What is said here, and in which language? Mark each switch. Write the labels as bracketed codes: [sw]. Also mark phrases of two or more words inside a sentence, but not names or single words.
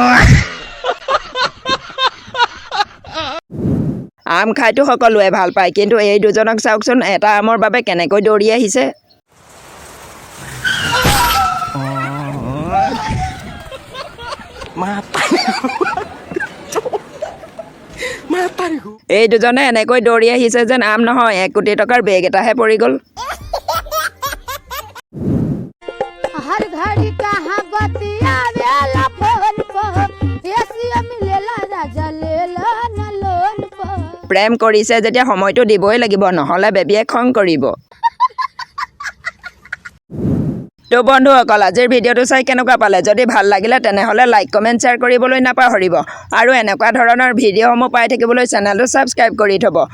[as] আম খাইতো সকলোৱে ভাল পায়, কিন্তু এই দুজনক চাওকচোন এটা আমৰ বাবে কেনেকৈ দৌৰি আহিছে। এই দুজনে এনেকৈ দৌৰি আহিছে যেন আম নহয় 1 কোটি টকাৰ বেগ এটাহে পৰি গ'ল। [bho] हर घड़ी कहाँ बतिया वेला फोन पर एसिया मिलेला राजा लेला न लोन पर। [as] প্ৰেম কৰিছে যেতিয়া সময়টো দিবই লাগিব, নহ'লে বেবীয়ে খং কৰিব। তো বন্ধুসকল, আজিৰ ভিডিঅ'টো চাই কেনেকুৱা পালে? যদি ভাল লাগিলে তেনেহ'লে [en] like comment share [as] কৰিবলৈ নাপাহৰিব। আৰু এনেকুৱা ধৰণৰ ভিডিঅ'সমূহ পাই থাকিবলৈ চেনেলটো ছাবস্ক্ৰাইব কৰি থ'ব।